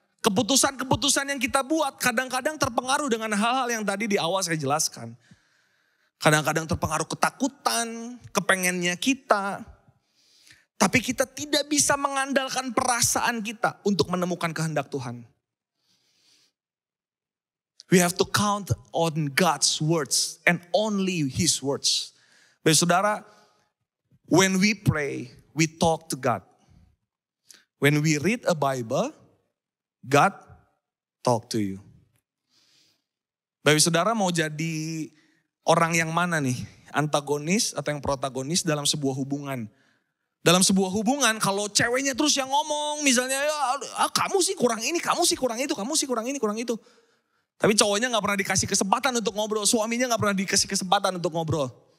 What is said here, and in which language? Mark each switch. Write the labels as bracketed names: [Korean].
[Indonesian] Keputusan-keputusan yang kita buat kadang-kadang terpengaruh dengan hal-hal yang tadi di awal saya jelaskan. Kadang-kadang terpengaruh ketakutan, kepengennya kita. Tapi kita tidak bisa mengandalkan perasaan kita untuk menemukan kehendak Tuhan. [English] We have to count on God's words and only His words. Bapak Saudara, when we pray, we talk to God. When we read a Bible, God talk to you. [Indonesian] Bapak Saudara mau jadi orang yang mana nih? Antagonis atau yang protagonis dalam sebuah hubungan? Dalam sebuah hubungan kalau ceweknya terus yang ngomong misalnya ya, kamu sih kurang ini, kamu sih kurang itu, kamu sih kurang ini, kurang itu. Tapi cowoknya gak pernah dikasih kesempatan untuk ngobrol, suaminya gak pernah dikasih kesempatan untuk ngobrol.